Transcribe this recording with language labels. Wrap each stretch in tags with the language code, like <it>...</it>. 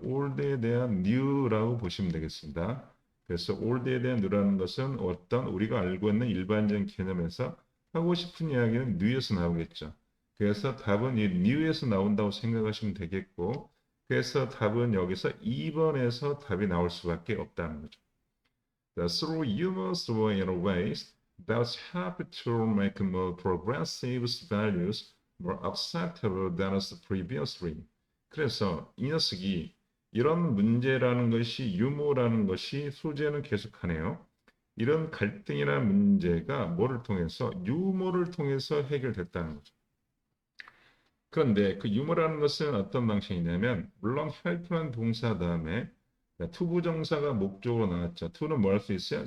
<ko>올드에 대한 new라고 보시면 되겠습니다. 그래서 올드에 대한 new라는 것은 어떤 우리가 알고 있는 일반적인 개념에서 하고 싶은 이야기는 new에서 나오겠죠. 그래서 답은 이 new에서 나온다고 생각하시면 되겠고 그래서 답은 여기서 2번에서 답이 나올 수밖에 없다는 거죠.</ko> <en>Through humorous ways that help to make more progressive values more acceptable than previously.</en> <ko>그래서 이 녀석이 이런 문제라는 것이 유머라는 것이 소재는 계속하네요. 이런 갈등이라는 문제가 뭐를 통해서 유머를 통해서 해결됐다는 거죠. 그런데 그 유머라는 것은 어떤 방식이냐면 물론 help라는 동사 다음에 투부정사가 목적으로 나왔죠. to는 뭐 할 수 있어요?</ko>